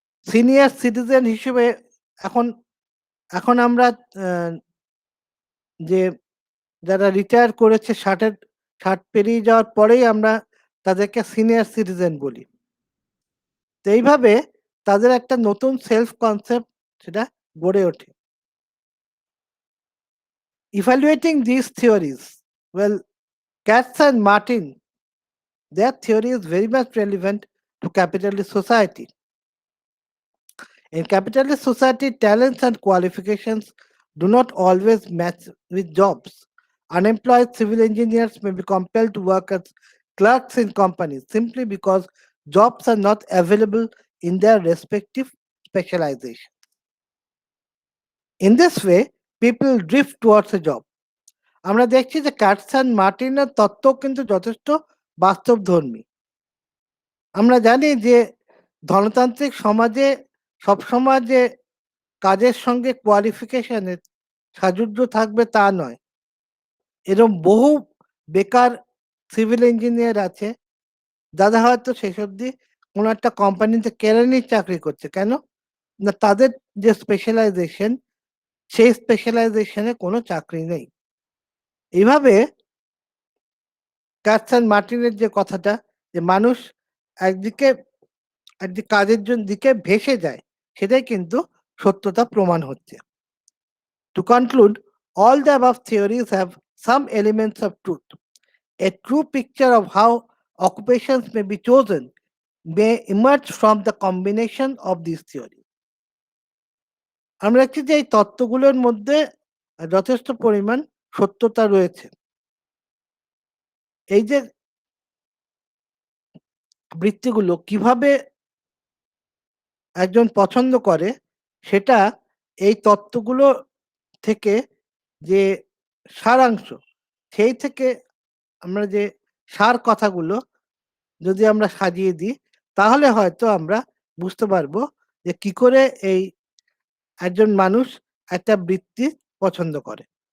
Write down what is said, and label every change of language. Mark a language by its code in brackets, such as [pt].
[bn] Senior citizen হিসেবে এখন এখন আমরা আ যে যারা রিটায়ার করেছে ৬০ পেরিয়ে যাওয়ার পরেই আমরা তাদেরকে সিনিয়র সিটিজেন বলি। তো এইভাবে তাদের একটা নতুন সেলফ কনসেপ্ট সেটা গড়ে ওঠে। [en] Evaluating these theories, well, Katz and Martin, their theory is very much relevant to capitalist society. In capitalist society, talents and qualifications do not always match with jobs. Unemployed civil engineers may be compelled to work as clerks in companies simply because jobs are not available in their respective specialization. In this way, people drift towards a job. [bn] আমরা দেখছি যে কাটসান মার্টিনের তত্ত্ব কিন্তু যথেষ্ট বাস্তবধর্মী। আমরা জানি যে ধনতান্ত্রিক সমাজে সবসময় যে কাজের সঙ্গে কোয়ালিফিকেশনের সাযুজ্য থাকবে তা নয়। এরকম বহু বেকার সিভিল ইঞ্জিনিয়ার আছে যারা হয়তো শেষ অবধি কোনো একটা কোম্পানিতে কেরানির চাকরি করছে। কেন? না তাদের যে স্পেশালাইজেশন সেই স্পেশালাইজেশন এ কোনো চাকরি নেই। এভাবে কার্সন মার্টিনের যে কথাটা যে মানুষ একদিকে কাজের দিকে ভেসে যায় সেটাই কিন্তু সত্যতা প্রমাণ হচ্ছে। [en] To conclude, all the above theories have some elements of truth. A true picture of how occupations may be chosen may emerge from the combination of these theories. [bn] আমরা দেখছি যে এই তত্ত্বগুলোর মধ্যে যথেষ্ট পরিমাণ সত্যতা রয়েছে। এই যে বৃত্তিগুলো কিভাবে একজন পছন্দ করে সেটা এই তত্ত্বগুলো থেকে যে সারাংশ, সেই থেকে আমরা যে সার কথাগুলো যদি আমরা সাজিয়ে দিই, তাহলে হয়তো আমরা বুঝতে পারবো যে কি করে এই একজন মানুষ একটা বৃত্তি পছন্দ করে